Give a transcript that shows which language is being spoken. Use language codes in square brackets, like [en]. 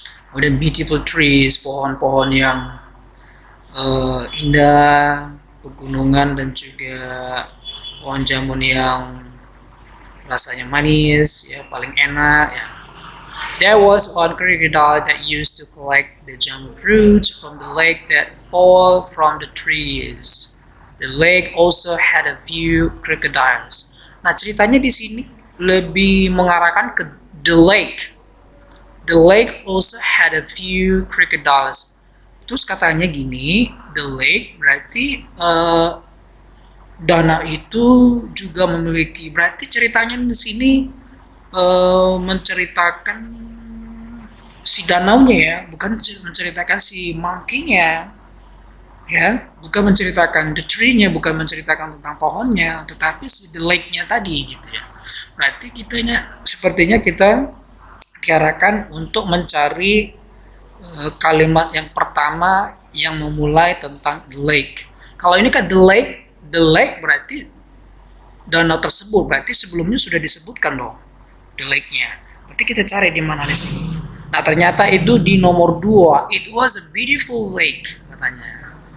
[id] Kemudian [en] beautiful trees, [id] pohon-pohon yang indah, pegunungan dan juga pohon jamun yang rasanya manis ya, paling enak ya. [en] There was one crocodile that used to collect the jamun fruit from the lake that fall from the trees. The lake also had a few crocodiles. [id] Nah, ceritanya di sini lebih mengarahkan ke the lake. [en] The lake also had a few crocodiles. [id] Terus katanya gini, the lake berarti danau itu juga memiliki, berarti ceritanya di sini menceritakan si danaunya ya, bukan menceritakan si monkey-nya ya, bukan menceritakan the tree-nya, bukan menceritakan tentang pohonnya, tetapi si the lake-nya tadi gitu ya. Berarti sepertinya kita diarahkan untuk mencari kalimat yang pertama yang memulai tentang the lake. Kalau ini kan the lake berarti danau tersebut, berarti sebelumnya sudah disebutkan dong the lake-nya. Berarti kita cari di mana di sini. Nah, ternyata itu di nomor 2. [en] It was a beautiful lake [id] katanya.